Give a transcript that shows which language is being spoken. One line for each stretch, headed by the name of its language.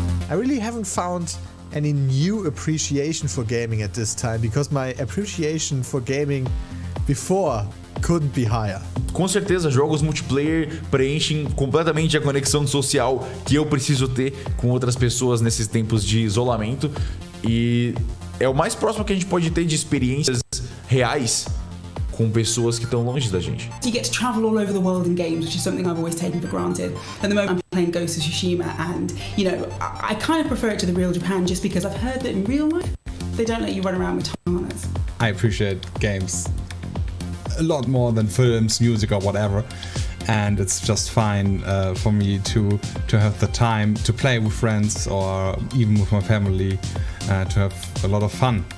English: I really haven't found any new appreciation for gaming at this time, because my appreciation for gaming before couldn't be higher.
Portuguese: Com certeza, jogos multiplayer preenchem completamente a conexão social que eu preciso ter com outras pessoas nesses tempos de isolamento, e é o mais próximo que a gente pode ter de experiências reais com pessoas que estão longe da gente.
English: You get to travel all over the world in games, which is something I've always taken for granted. At the moment I'm playing Ghost of Tsushima, and I kind of prefer it to the real Japan just because I've heard that in real life they don't let you run around with katanas. I appreciate games a lot more than films, music, or whatever, and it's just fine for me to have the time to play with friends or even with my family, to have a lot of fun.